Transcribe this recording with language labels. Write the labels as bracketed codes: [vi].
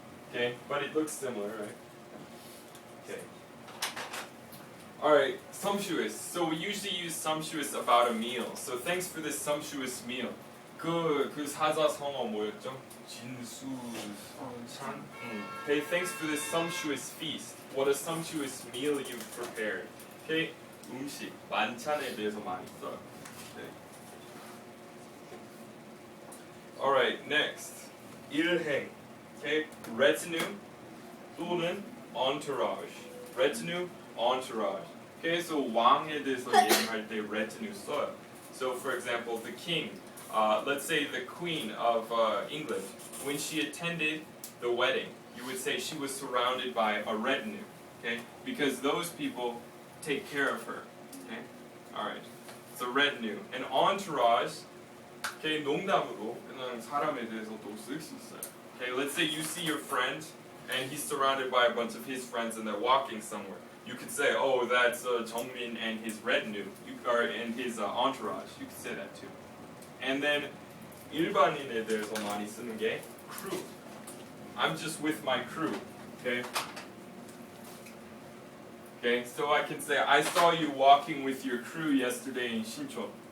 [en] Okay, but it looks similar, right? Okay. Alright, sumptuous. So we usually use sumptuous about a meal. So thanks for this sumptuous meal. [ko] 그 사자성어 뭐였죠? 진수성찬. [en] Okay, thanks for this sumptuous feast. What a sumptuous meal you've prepared. [ko] Okay, 음식, 만찬에 대해서 많이 써요. [en] Okay. Alright, next. [ko] 일행. [en] Okay, retinue 또는 entourage. Retinue, entourage. [ko] Okay, so 왕에 대해서 얘기할 때 retinue 써요. [en] So for example, the king. Let's say the Queen of England, when she attended the wedding, you would say she was surrounded by a retinue, okay? Because those people take care of her, okay? All right, so retinue. And entourage, okay, [ko] 농담으로 그냥 사람에 대해서도 쓸 수 있어요. [en] Okay, let's say you see your friend and he's surrounded by a bunch of his friends and they're walking somewhere. You could say, oh, that's 정민 and his retinue, and his entourage. You could say that too. [ko] And then 일반인에 대해서 많이 쓰는 게 crew. [en] I'm just with my crew. Okay? Okay, so I can say I saw you walking with your crew yesterday in 신촌.